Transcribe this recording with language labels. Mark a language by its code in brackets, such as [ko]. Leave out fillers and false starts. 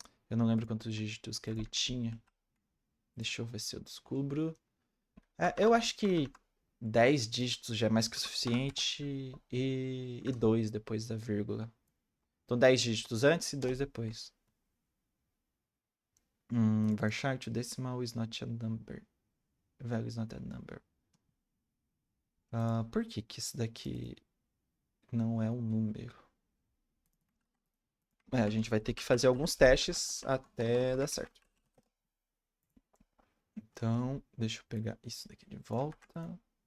[pt] Eu não lembro quantos dígitos que ele tinha. Deixa eu ver se eu descubro. Eu acho que 10 dígitos já é mais que o suficiente e 2 depois da vírgula. Então 10 dígitos antes e 2 depois. [en] Varchar to decimal is not a number. Value is not a number. [pt] Por que que isso daqui não é um número? A gente vai ter que fazer alguns testes até dar certo. Então, deixa eu pegar isso daqui de volta.